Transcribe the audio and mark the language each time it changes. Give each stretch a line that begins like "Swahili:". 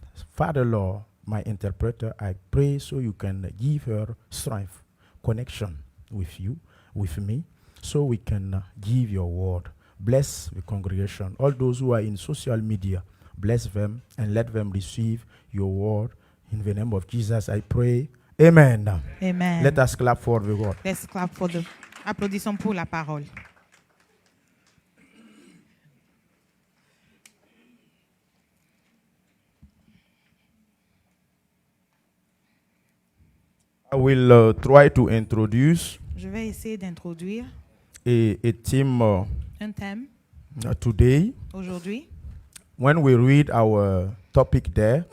English: Father, Lord, my interpreter, I pray so you can give her strength, connection with you, with me, so we can give your word. Bless the congregation. All those who are in social media, bless them and let them receive your word. In the name of Jesus, I pray. Amen. Amen. Let us clap for the word. Let's clap for the...
French: Applaudissons pour la parole.
English: I will try to introduce
French: Je vais essayer d'introduire
English: a theme
French: un thème
English: today.
French: aujourd'hui.
English: When we read our topic there,